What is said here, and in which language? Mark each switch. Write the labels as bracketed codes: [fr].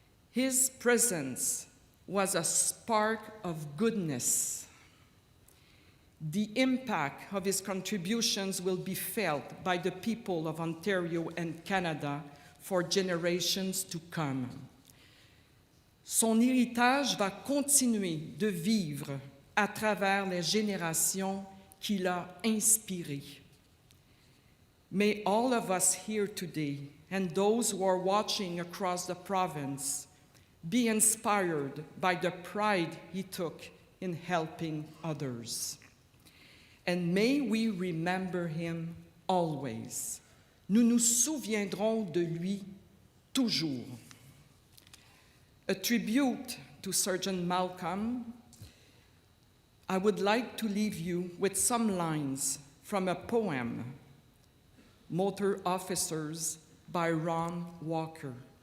[en] His presence was a spark of goodness. The impact of his contributions will be felt by the people of Ontario and Canada for generations to come. [fr] Son héritage va continuer de vivre à travers les générations qu'il a inspirées. [en] May all of us here today, and those who are watching across the province, be inspired by the pride he took in helping others. And may we remember him always. [fr] Nous nous souviendrons de lui toujours. [en] A tribute to Sergeant Malcolm, I would like to leave you with some lines from a poem, Motor Officers by Ron Walker.